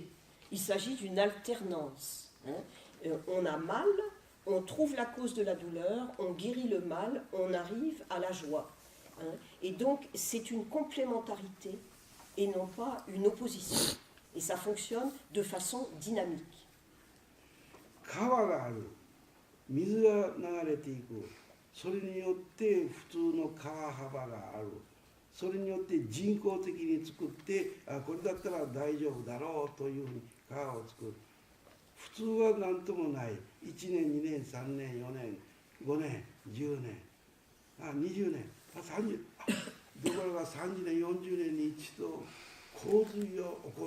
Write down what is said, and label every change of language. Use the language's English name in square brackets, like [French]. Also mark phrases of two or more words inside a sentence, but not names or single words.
[French] Il s'agit d'une alternance. On a mal, on trouve la cause de la douleur, on guérit le mal, on arrive à la joie. Et donc, c'est une complémentarité et non pas une opposition. Et ça fonctionne de façon dynamique. [Japanese] 川がある、水が流れていく、それによって普通の川幅がある、それによって人工的に作って、これだったら大丈夫だろうというふうに川を作る。普通は何ともない、1年、2年、3年、4年、5年、10年、20年、30年、ところが30年、40年に一度洪水が起こる。